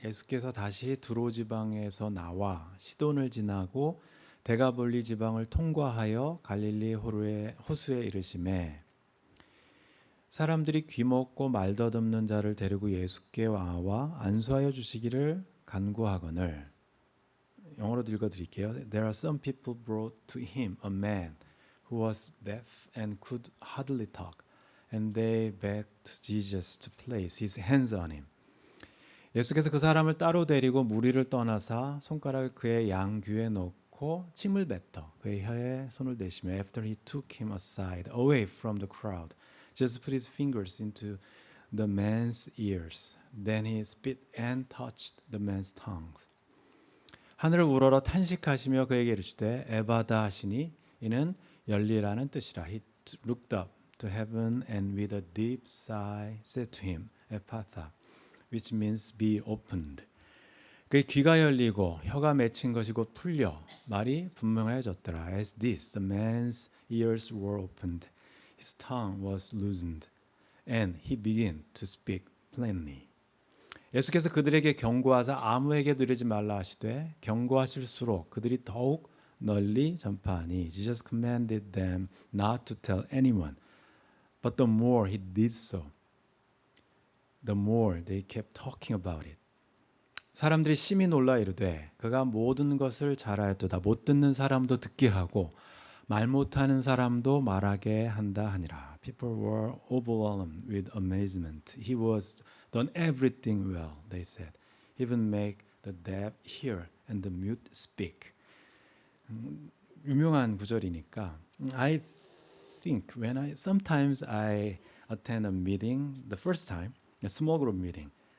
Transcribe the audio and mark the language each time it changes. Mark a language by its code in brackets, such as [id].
[ko] 예수께서 다시 두로 지방에서 나와 시돈을 지나고 데가볼리 지방을 통과하여 갈릴리 호수에 이르시매 사람들이 귀먹고 말 더듬는 자를 데리고 예수께 와와 안수하여 주시기를 간구하거늘. 영어로도 읽어드릴게요. [en] There are some people brought to him a man who was deaf and could hardly talk, and they begged Jesus to place his hands on him. [ko] 예수께서 그 사람을 따로 데리고 무리를 떠나사 손가락을 그의 양귀에 넣고 침을 뱉어 그의 혀에 손을 대시며 [en] After he took him aside, away from the crowd, Jesus put his fingers into the man's ears. Then he spit and touched the man's tongue. [ko] 하늘을 우러러 탄식하시며 그에게 이르시되 에바다 하시니 이는 열리라는 뜻이라. [en] He looked up to heaven and with a deep sigh said to him, Ephatha, which means be opened. [ko] 그의 귀가 열리고 혀가 맺힌 것이 곧 풀려 말이 분명해졌더라. [en] As this, the man's ears were opened, his tongue was loosened, and he began to speak plainly. [ko] 예수께서 그들에게 경고하사 아무에게도 이르지 말라 하시되 경고하실수록 그들이 더욱 널리 전파하니 [en] Jesus commanded them not to tell anyone, but the more he did so, the more they kept talking about it. [ko] 사람들이 심히 놀라 이르되 그가 모든 것을 잘하였도다. 못 듣는 사람도 듣게 하고 말 못하는 사람도 말하게 한다 하니라. [en] People were overwhelmed with amazement. He was done everything well, they said. Even make the deaf hear and the mute speak. [ko] 유명한 구절이니까 [en] I think sometimes I attend a meeting the first time, a small group meeting.